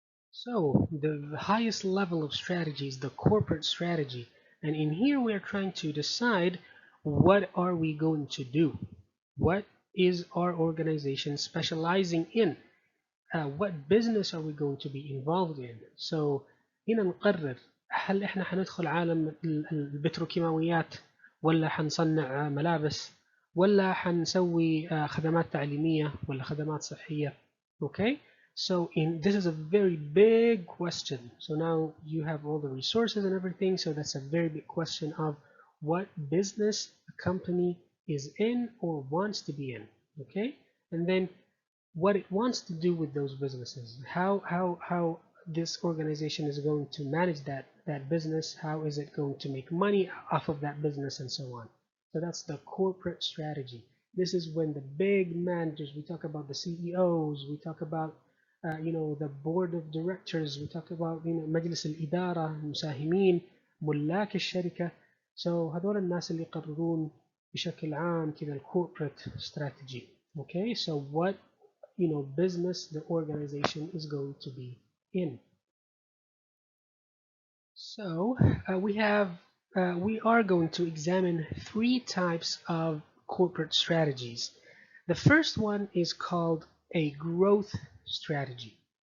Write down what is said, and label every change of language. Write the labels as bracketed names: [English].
[English] So the highest level of strategy is the corporate strategy, and in here we are trying to decide what are we going to do, what is our organization specializing in, what business are we going to be involved in. [Arabic] So هنا نقرر هل احنا هندخل عالم البتروكيماويات ولا حنصنع ملابس ولا حنسوي خدمات تعليمية ولا خدمات صحية. [English] Okay, so this is a very big question. So now you have all the resources and everything, so that's a very big question of what business a company is in or wants to be in. Okay, and then what it wants to do with those businesses, how this organization is going to manage that business, how is it going to make money off of that business, and so on. So that's the corporate strategy. This is when the big managers, we talk about the CEOs, we talk about the board of directors, we talk about [Arabic] مجلس الإدارة، المساهمين، ملاك الشركة. So هذول الناس اللي يقررون بشكل عام كذا ال corporate strategy. [English] Okay, so what business the organization is going to be in. So we are going to examine three types of corporate strategies. The first one is called a growth strategy.